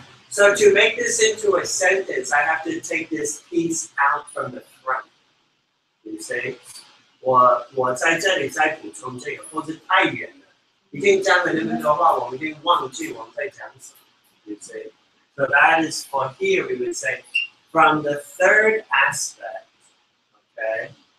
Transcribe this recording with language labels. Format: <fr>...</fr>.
<en>So to make this into a sentence, I have to take this piece out from the front. You see?</en> <zh>我在这里再补充这个，或是太远了，已经讲了那么多话，我们已经忘记我们在讲什么。</zh> <en>You see? So that is for here. We would say from the third aspect. Okay.</en>